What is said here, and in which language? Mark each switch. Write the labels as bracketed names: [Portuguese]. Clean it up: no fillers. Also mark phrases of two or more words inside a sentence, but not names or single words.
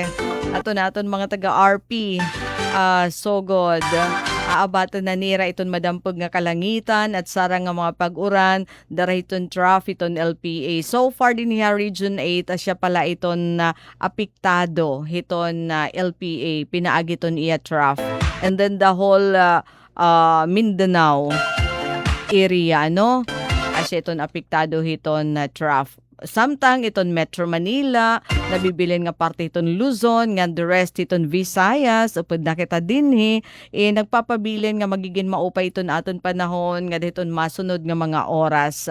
[Waray] Ato naton mga taga-RP. Sogod. Aabatan na nira iton madampog nga kalangitan at sarang nga mga pag-uran dara iton trough iton LPA. [English] So far [Waray] din niya Region 8 asya pala iton apektado iton LPA pinaagi iton iya trough. [English] And then the whole Mindanao area [Waray] no asya iton apektado iton trough. Samtang iton Metro Manila, nabibilin nga parte iton Luzon, nga [English] the rest [Waray] iton Visayas, upod na kita dinhi, nagpapabilin nga magiging maupay iton aton panahon, nga diton masunod nga mga oras.